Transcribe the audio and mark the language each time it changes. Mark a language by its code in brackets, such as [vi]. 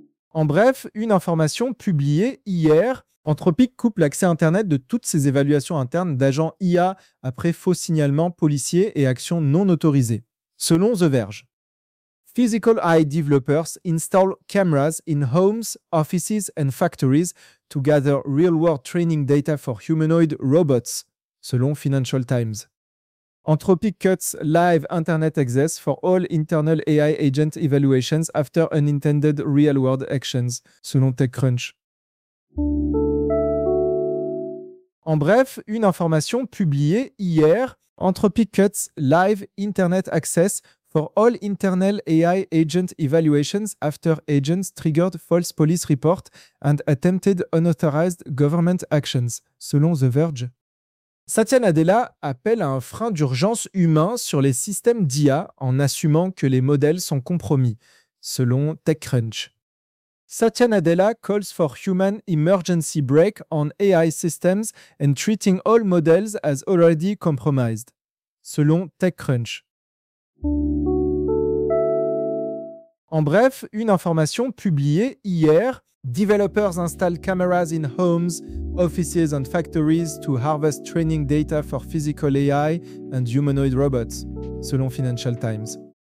[fr] En bref, une information publiée hier, Anthropic coupe l'accès Internet de toutes ses évaluations internes d'agents IA après faux signalements policiers et actions non autorisées, selon The Verge. [en] Physical AI developers install cameras in homes, offices and factories to gather real-world training data for humanoid robots, [fr] selon [en] Financial Times. Anthropic cuts live Internet access for all internal AI agent evaluations after unintended real-world actions, [fr] selon [en] TechCrunch. [fr] En bref, une information publiée hier, [en] Anthropic cuts live Internet access for all internal AI agent evaluations after agents triggered false police report and attempted unauthorized government actions, [fr] selon [en] The Verge. [fr] Satya Nadella appelle à un frein d'urgence humain sur les systèmes d'IA en assumant que les modèles sont compromis, selon TechCrunch. [en] Satya Nadella calls for human emergency brake on AI systems and treating all models as already compromised, [fr] selon [en] TechCrunch. [fr] En bref, une information publiée hier, [en] Developers install cameras in homes, offices and factories to harvest training data for physical AI and humanoid robots, [fr] selon [en] Financial Times.